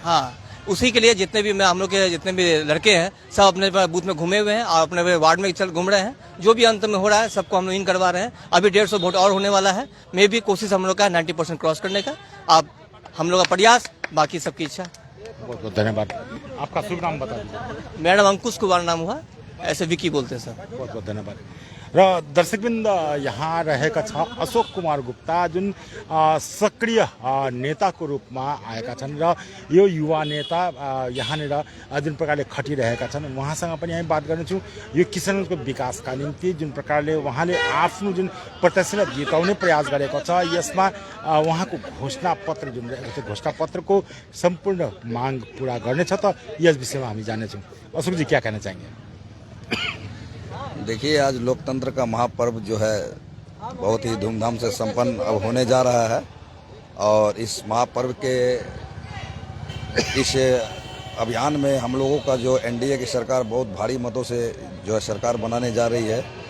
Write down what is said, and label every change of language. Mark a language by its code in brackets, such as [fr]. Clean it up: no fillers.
[hi] हाँ, उसी के लिए जितने भी हम लोग के जितने भी लड़के हैं सब अपने बूथ में घूमे हुए हैं और अपने वार्ड में चल घूम रहे हैं। जो भी अंत में हो रहा है सबको हम लोग इन करवा रहे हैं। अभी 150 वोट और होने वाला है। मे भी कोशिश हम लोग का 90% क्रॉस करने का। आप हम लोग का प्रयास, बाकी सबकी इच्छा। बहुत बहुत धन्यवाद। आपका शुभ नाम बता दीजिए। मेरा नाम अंकुश कुमार नाम हुआ, ऐसे विकी बोलते हैं सर। [ne] बहुत बहुत धन्यवाद र दर्शकबिंद यहाँ रहेका छ अशोक कुमार गुप्ता जुन सक्रिय नेताको रूपमा आएका छन् र यो युवा नेता यहाँनिर जुन प्रकारले खटिरहेका छन् उहाँसँग पनि हामी बात गर्नेछौँ। यो किसानहरूको विकासका निम्ति जुन प्रकारले उहाँले आफ्नो जुन प्रत्याशीलाई जिताउने प्रयास गरेको छ यसमा उहाँको घोषणापत्र जुन रहेको छ घोषणापत्रको सम्पूर्ण माग पुरा गर्नेछ त यस विषयमा हामी जान्नेछौँ। [hi] अशोक जी क्या कहना चाहेंगे? देखिए, आज लोकतंत्र का महापर्व जो है बहुत ही धूमधाम से संपन्न अब होने जा रहा है और इस महापर्व के इस अभियान में हम लोगों का जो एनडीए की सरकार बहुत भारी मतों से जो है सरकार बनाने जा रही है।